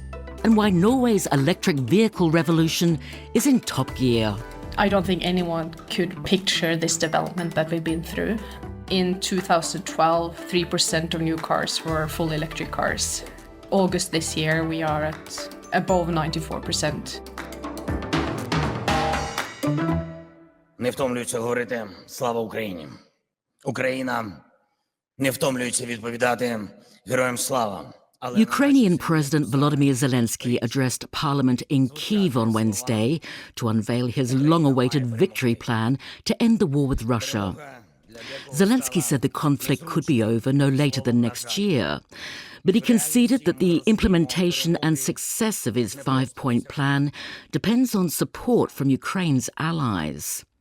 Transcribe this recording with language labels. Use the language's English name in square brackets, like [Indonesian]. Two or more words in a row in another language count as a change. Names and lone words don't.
[English] And why Norway's electric vehicle revolution is in top gear. I don't think anyone could picture this development that we've been through. In 2012, 3% of new cars were full electric cars. August this year, we are at above 94%. [Ukrainian] Не втомлюються говорити «Слава Україні». Україна не втомлюється відповідати «Героям слава». [English] Ukrainian President Volodymyr Zelenskyy addressed Parliament in Kyiv on Wednesday to unveil his long-awaited victory plan to end the war with Russia. Zelenskyy said the conflict could be over no later than next year, but he conceded that the implementation and success of his five-point plan depends on support from Ukraine's allies.